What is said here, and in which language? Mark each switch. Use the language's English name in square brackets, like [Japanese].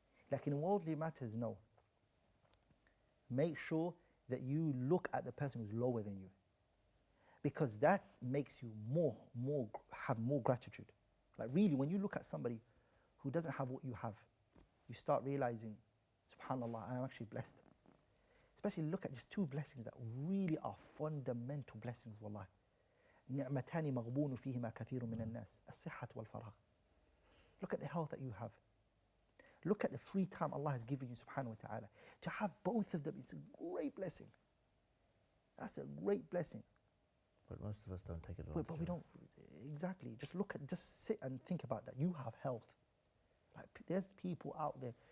[English] Like in worldly matters, no. Make sure that you look at the person who's lower than you, because that makes you have more gratitude. Like really, when you look at somebody who doesn't have what you have, you start realizing SubhanAllah, I am actually blessed. Especially look at just two blessings that really are fundamental blessings, wallahi. [Arabic] نعمتان مغبون فيهما كثير من الناس الصحة والفراغ. [English] Look at the health that you have. Look at the free time Allah has given you, subhanahu wa ta'ala. To have both of them is a great blessing. That's a great blessing. But most of us don't take advantage. But we don't, exactly. Just sit and think about that. You have health. Like, there's people out there.